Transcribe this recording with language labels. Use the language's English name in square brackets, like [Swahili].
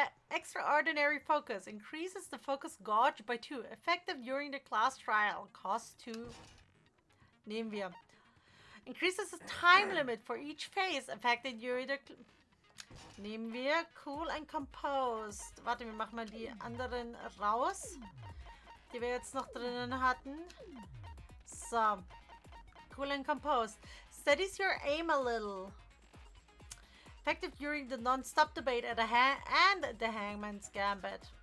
[English] Extraordinary focus increases the focus gauge by 2. Effective during the class trial. Cost 2. [German] Nehmen wir. [English] Increases the time limit for each phase. Effective during the... [German] Nehmen wir. [English] Cool and composed. [German] Warte, wir machen mal die anderen raus, die wir jetzt noch drinnen hatten. [English] So. Cool and composed. Steadies your aim a little. Effective during the non-stop debate at and the Hangman's Gambit.